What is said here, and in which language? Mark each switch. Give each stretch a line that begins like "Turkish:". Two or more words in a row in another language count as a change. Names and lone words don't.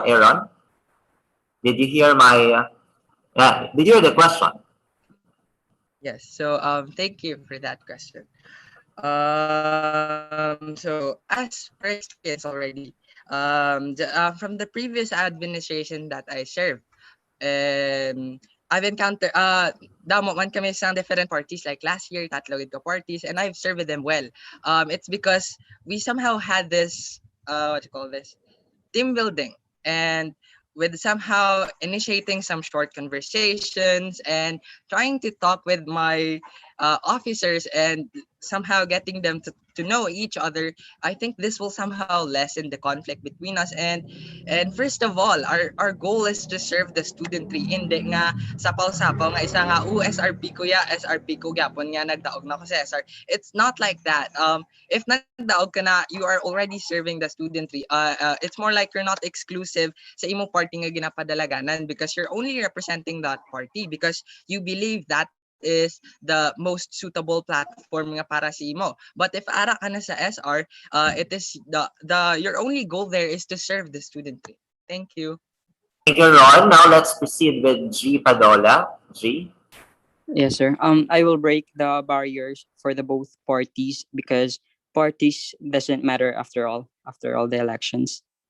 English: Aaron, did you hear did you hear the question? Yes. So thank you for that question. So as per experience already, from the previous administration that I served, I've encountered
Hiligaynon: damo man kami sa
English: different parties, like last year
Hiligaynon: tatlo ko
English: parties, and I've served them well. It's because we somehow had this what you call this, team building, and with somehow initiating some short conversations and trying to talk with my officers and somehow getting them to know each other. I think this will somehow lessen the conflict between us. And first of all, our goal is to serve the studentry.
Hiligaynon: Hindi nga sapaw-sapaw nga isa nga SRP ko ya, SRP ko gyapon nga nagdaog na ko sa SR.
English: It's not like that. If
Hiligaynon: nagdaog ka na,
English: you are already serving the studentry. It's more like you're not exclusive
Hiligaynon: sa imo party nga ginapadalaganan,
English: because you're only representing that party because you believe that is the most suitable platform
Hiligaynon: nga para sa imo.
English: But if
Hiligaynon: ara ka na sa
English: SR, it is the your only goal there is to serve the studentry. Thank you. Thank you, Ron. Now let's proceed with G Padola. G. Yes, sir. I will break the barriers for the both parties, because parties doesn't matter after all the elections.